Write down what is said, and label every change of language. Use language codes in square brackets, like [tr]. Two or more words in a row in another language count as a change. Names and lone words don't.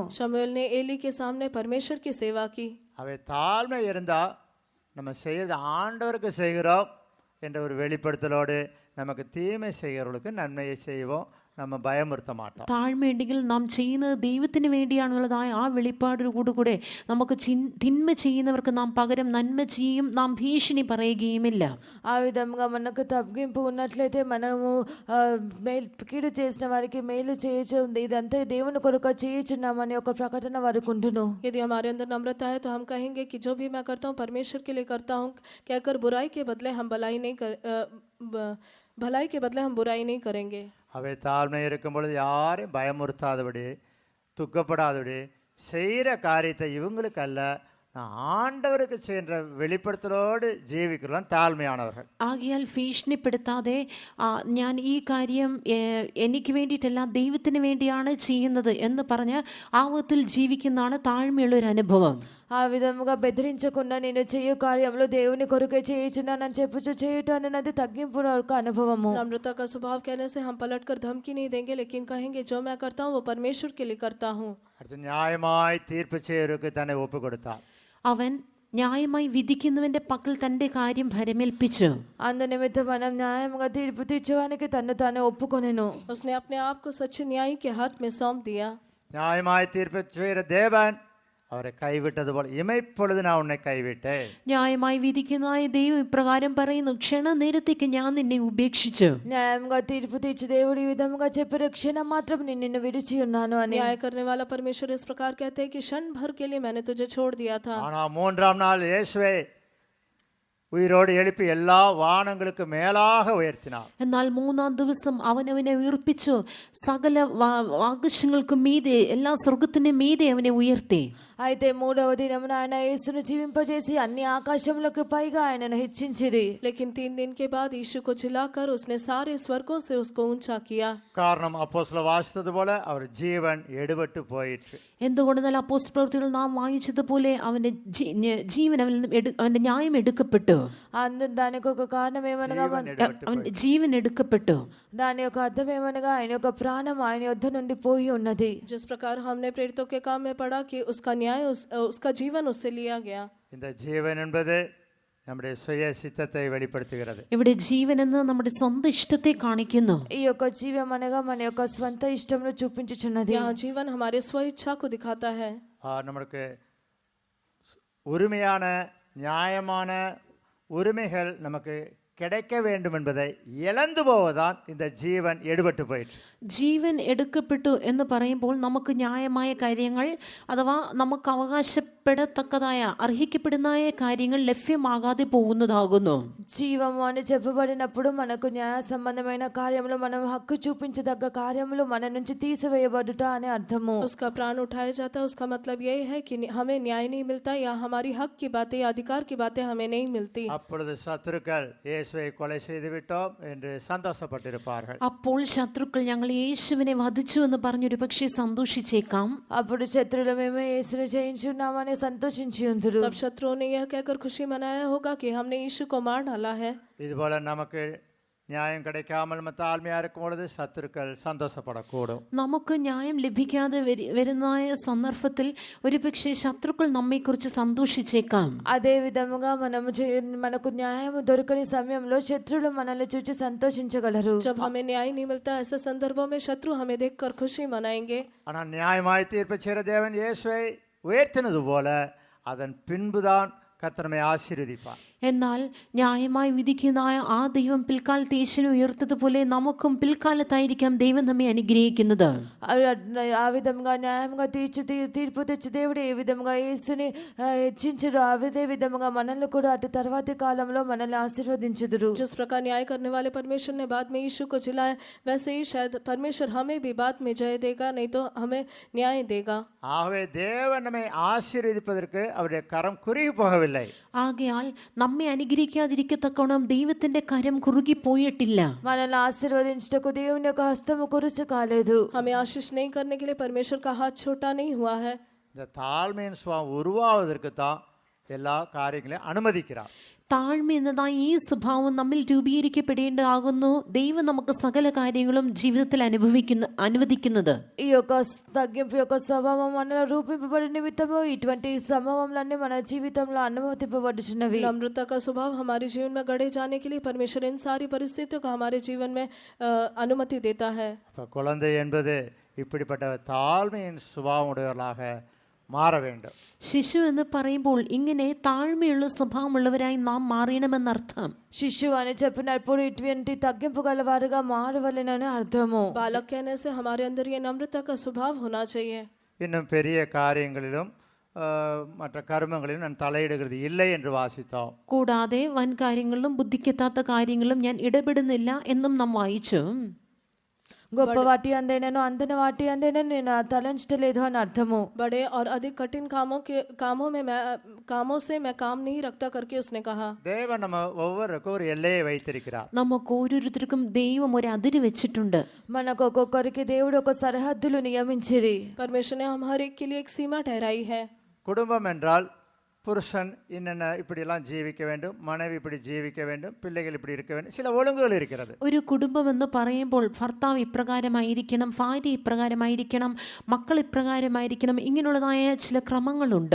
[hi] शमूएल ने एली के सामने परमेश्वर की सेवा की. [ta] அவை தாழ்மை இருந்தால் நம்ம செய்யறது ஆண்டவருக்கு செய்கிறோம் என்ற ஒரு வெளிப்படுத்தலோடு நமக்கு தீமை செய்கிறவர்களுக்கு நன்மையை செய்வோம், நம்ம பயமுறுத்த மாட்டோம். [ml] താഴ്മയുണ്ടെങ്കിൽ നാം ചെയ്യുന്നത് ദൈവത്തിന് വേണ്ടിയാണുള്ളതായ ആ വെളിപ്പാടോടുകൂടെ നമുക്ക് തിന്മ ചെയ്യുന്നവർക്ക് നാം പകരം നന്മ ചെയ്യും, നാം ഭീഷണി പറയുകയുമില്ല. [te] ఆ విధంగా మనకు తగ్గింపు ఉన్నట్లయితే మనము కీడు చేసిన వారికి మేలు చేయొచ్చు, ఇదంతా దేవుని కొరకు చేయుచున్నామని ఒక ప్రకటన వారికి ఉండును. [hi] यदि हमारे अंदर नम्रता है तो हम कहेंगे कि जो भी मैं करता हूँ परमेश्वर के लिए करता हूँ कहकर भलाई के बदले हम बुराई नहीं करेंगे. [ta] அவை தாழ்மை இருக்கும் பொழுது யாரையும் பயமுறுத்தாதபடி துக்கப்படாதபடி செய்கிற காரியத்தை இவங்களுக்கு அல்ல நான் ஆண்டவருக்கு செய்கின்ற வெளிப்படுத்தலோடு ஜீவிக்கலாம் தாழ்மையானவர்கள். [ml] ആകയാൽ ഭീഷണിപ്പെടുത്താതെ ഞാൻ ഈ കാര്യം എനിക്ക് വേണ്ടിയിട്ടല്ല ദൈവത്തിന് വേണ്ടിയാണ് ചെയ്യുന്നത് എന്ന് പറഞ്ഞ് ആ വിധത്തിൽ ജീവിക്കുന്നതാണ് താഴ്മയുള്ള ഒരു അനുഭവം. [te] ఆ విధముగా బెదిరించకుండా నేను చేయు కార్యంలో దేవుని కొరకే చేయుచున్నానని చెప్పుచు చేయుట అనేది తగ్గింపు ఒక అనుభవము. [hi] नम्रता का स्वभाव कहने से हम पलटकर धमकी नहीं देंगे, लेकिन कहेंगे जो मैं करता हूँ वो परमेश्वर के लिए करता हूँ. [ta] அடுத்து நியாயமாய் தீர்ப்பு செய்யறதுக்கு தன்னை ஒப்பு கொடுத்தார். [ml] അവൻ ന്യായമായി വിധിക്കുന്നവന്റെ പക്കൽ തന്റെ കാര്യം ഭരമേൽപ്പിച്ചു. [te] అందు నిమిత్తం మనం న్యాయంగా తీర్పు తీర్చడానికి తన్ను తానే ఒప్పుకొనెను. [hi] उसने अपने आप को सच्चे न्यायी के हाथ में सौंप दिया. [ta] நியாயமாய் தீர்ப்பு செய்கிற தேவன் அவரை கைவிட்டது போல இமைப்பொழுது நான் உன்னை கைவிட்டேன். [ml] ന്യായമായി വിധിക്കുന്നതായ ദൈവം ഇപ്രകാരം പറയുന്നു, ക്ഷണനേരത്തേക്ക് ഞാൻ നിന്നെ ഉപേക്ഷിച്ചു. [te] న్యాయంగా తీర్పు తీర్చి దేవుడు ఈ విధముగా చెప్పారు, క్షణం మాత్రం నేను నిన్ను విడిచి ఉన్నాను అని. [hi] न्याय करने वाला परमेश्वर इस प्रकार कहते हैं कि क्षण भर के लिए मैंने तुझे छोड़ दिया था, [ta] ஆனா மூன்றாம் நாள் இயேசுவை உயிரோடு எழுப்பி எல்லா வானங்களுக்கு மேலாக உயர்த்தினார். [ml] എന്നാൽ മൂന്നാം ദിവസം അവനെ ഉയർപ്പിച്ചു, സകല ആകാശങ്ങൾക്ക് മീതെ, എല്ലാ സ്വർഗത്തിന് മീതെ അവനെ ഉയർത്തി. [te] అయితే మూడవ దినమున ఆయన యేసును జీవింపజేసి అన్ని ఆకాశములకు పైగా ఆయనను హెచ్చించిరి. [hi] लेकिन 3 दिन के बाद यीशु को जिलाकर उसने सारे स्वर्गों से उसको ऊंचा किया। [ta] காரணம் அப்போஸ்தலர் வாசித்தது போல அவர் ஜீவன் எடுபட்டு போயிற்று. [ml] എന്തുകൊണ്ടെന്നാൽ അപ്പോസ്തല പ്രവൃത്തികൾ നാം വായിച്ചതുപോലെ അവന്റെ ജീവൻ അവന്റെ ന്യായം എടുക്കപ്പെട്ടു. [te] దానికి ఒక కారణం ఏమనగా [ml] അവന്റെ ജീവൻ എടുക്കപ്പെട്ടു. [te] దాని యొక్క అర్థం ఏమనగా ఆయన యొక్క ప్రాణం ఆయన యొద్ద నుండి పోయి ఉన్నది. [hi] जिस प्रकार हमने प्रेरितों के काम में पढ़ा कि उसका न्याय उसका जीवन उससे लिया गया। [ta] இந்த ஜீவன் என்பது நம்முடைய சுய சித்தத்தை வெளிப்படுத்துகிறது. [ml] ഇവിടെ ജീവൻ എന്ന് നമ്മുടെ സ്വന്തം ഇഷ്ടത്തെ കാണിക്കുന്നു. [te] ఈ యొక్క జీవం అనగా మన యొక్క స్వంత ఇష్టమును చూపించుచున్నది. [hi] यहाँ जीवन हमारे स्व इच्छा को दिखाता है। [ta] நமக்கு உரிமையான நியாயமான உரிமைகள் நமக்கு கிடைக்க வேண்டும் என்பதை இழந்து போவதான் இந்த ஜீவன் எடுபட்டு போயிற்று. [ml] ജീവൻ എടുക്കപ്പെട്ടു എന്ന് പറയുമ്പോൾ നമുക്ക് ന്യായമായ കാര്യങ്ങൾ അഥവാ നമുക്ക് അവകാശപ്പെടത്തക്കതായ അർഹിക്കപ്പെടുന്നതായ കാര്യങ്ങൾ ലഭ്യമാകാതെ പോകുന്നതാകുന്നു. [te] జీవము అని చెప్పబడినప్పుడు మనకు న్యాయ సంబంధమైన కార్యములు, మనం హక్కు చూపించదగ్గ కార్యములు మన నుంచి తీసివేయబడుట అనే అర్థము. [hi] उसका प्राण उठाया जाता है, उसका मतलब यही है कि हमें न्याय नहीं मिलता या हमारी हक की बातें या अधिकार की बातें हमें नहीं मिलती। [ta] அப்பொழுது சத்துருக்கள் இயேசுவை கொலை செய்து விட்டோம் என்று சந்தோஷப்பட்டிருப்பார்கள். [ml] അപ്പോൾ ശത്രുക്കൾ ഞങ്ങൾ യേശുവിനെ വധിച്ചു എന്ന് പറഞ്ഞൊരു പക്ഷേ സന്തോഷിച്ചേക്കാം. [te] అప్పుడు శత్రువులు మేము యేసును జయించున్నామని సంతోషించి ఉందురు. [hi] तब शत्रुओं ने यह कहकर खुशी मनाया होगा कि हमने यीशु को मार डाला है। [ta] இதுபோல நமக்கு நியாயம் கிடைக்காமல் தாழ்மையா இருக்கும் பொழுது சத்துருக்கள் சந்தோஷப்படக்கூடும். [ml] നമുക്ക് ന്യായം ലഭിക്കാതെ വരുന്നതായ സന്ദർഭത്തിൽ ഒരുപക്ഷെ ശത്രുക്കൾ നമ്മെക്കുറിച്ച് സന്തോഷിച്ചേക്കാം. [te] అదే విధముగా మనకు న్యాయం దొరకని సమయంలో శత్రువులు మనల్ని చూచి సంతోషించగలరు. [hi] जब हमें न्याय नहीं मिलता, ऐसे संदर्भों में शत्रु हमें देखकर खुशी मनाएंगे। [ta] ஆனா நியாயமாய் தீர்ப்பு செய்கிற தேவன் இயேசுவை உயர்த்தினது போல அதன் பின்புதான் கர்த்தர் நம்மை ஆசீர்வதிப்பார். [ml] എന്നാൽ ന്യായമായി വിധിക്കുന്നതായ ആ ദൈവം പിൽക്കാലത്ത് യേശുവിനെ ഉയർത്തതുപോലെ നമുക്കും പിൽക്കാലത്തായിരിക്കാം ദൈവം നമ്മെ അനുഗ്രഹിക്കുന്നത്. [te] ఆ విధంగా న్యాయంగా తీర్పు తెచ్చి దేవుడు ఏ విధంగా యేసుని హెచ్చించరు, అదే విధంగా మనల్ని కూడా అటు తర్వాతి కాలంలో మనల్ని ఆశీర్వదించుదురు. [hi] जिस प्रकार न्याय करने वाले परमेश्वर ने बाद में यीशु को जिलाया, वैसे ही शायद परमेश्वर हमें भी बाद में जय देगा, नहीं तो हमें न्याय देगा। [ta] ஆகவே தேவன் நம்மை ஆசீர்வதிப்பதற்கு அவருடைய கரம் குறுகி போகவில்லை. [ml] ആകയാൽ നമ്മെ അനുഗ്രഹിക്കാതിരിക്കത്തക്കോണം ദൈവത്തിന്റെ കരം കുറുകി പോയിട്ടില്ല. [te] మనల్ని ఆశీర్వదించుటకు దేవుని యొక్క హస్తము కురుచు కాలేదు. [hi] हमें आशीष नहीं करने के लिए परमेश्वर का हाथ छोटा नहीं हुआ है। [ta] இந்த தாழ்மையின் சுபாவம் உருவாவதற்கு தான் எல்லா காரியங்களையும் அனுமதிக்கிறார். [ml] താഴ്മ എന്നതായ ഈ സ്വഭാവം നമ്മിൽ രൂപീകരിക്കപ്പെടേണ്ടതാകുന്നു. ദൈവം നമുക്ക് സകല കാര്യങ്ങളും ജീവിതത്തിൽ അനുവദിക്കുന്നത്. [te] ఈ యొక్క తగ్గింపు యొక్క స్వభావం మనలో రూపింపబడి నిమిత్తము ఇటువంటి స్వభావములన్నీ మన జీవితంలో అనుమతింపబడుచున్నవి. [hi] नम्रता का स्वभाव हमारे जीवन में गढ़े जाने के लिए परमेश्वर इन सारी परिस्थितियों का हमारे जीवन में अनुमति देता है। [ta] அப்போ குழந்தை என்பது இப்படிப்பட்ட தாழ்மையின் சுபாவம் உடையவர்களாக മാറ வேண்டும். [ml] ശിശു എന്ന് പറയുമ്പോൾ ഇങ്ങനെ താഴ്മയുള്ള സ്വഭാവമുള്ളവരായി നാം മാറണമെന്നർത്ഥം. [te] శిశువు అని చెప్పినప్పుడు ఇటువంటి తగ్గింపు గలవారుగా మారవలెనని అర్థము. [hi] बालक कहने से हमारे अंदर ये नम्रता का स्वभाव होना चाहिए। [ta] இன்னும் பெரிய காரியங்களிலும் மற்ற கர்மங்களிலும் நான் தலையிடுகிறது இல்லை என்று வாசித்தோம். [ml] കൂടാതെ വൻ കാര്യങ്ങളിലും ബുദ്ധിക്കെത്താത്ത കാര്യങ്ങളിലും ഞാൻ ഇടപെടുന്നില്ല എന്നും നാം വായിച്ചു. [te] గొప్ప వాటి అందైనను అందని వాటి అందైనను నేను తలంచలేదు అని అర్థము. [hi] बड़े और अधिक कठिन कामों से मैं काम नहीं रखता करके उसने कहा। [ta] தேவன் நம்ம ஒவ்வொருக்கும் ஒரு எல்லையை வைத்திருக்கிறார். [ml] നമുക്ക് ഓരോരുത്തർക്കും ദൈവം ഒരു അതിര് വെച്ചിട്ടുണ്ട്. [te] మనకు ఒక్కొక్కరికి దేవుడు ఒక సరిహద్దులు నియమించిరి. [hi] परमेश्वर ने हम हर एक के लिए एक सीमा ठहराई है। [ta] குடும்பம் என்றால் புருஷன் என்னென்ன இப்படியெல்லாம் ஜீவிக்க வேண்டும், மனைவி இப்படி ஜீவிக்க வேண்டும், பிள்ளைகள் இப்படி இருக்க வேண்டும், சில ஒழுங்குகள் இருக்கிறது. [ml] ഒരു കുടുംബം എന്ന് പറയുമ്പോൾ ഭർത്താവ് ഇപ്രകാരമായിരിക്കണം, ഭാര്യ ഇപ്രകാരമായിരിക്കണം, മക്കൾ ഇപ്രകാരമായിരിക്കണം, ഇങ്ങനെയുള്ളതായ ചില ക്രമങ്ങളുണ്ട്.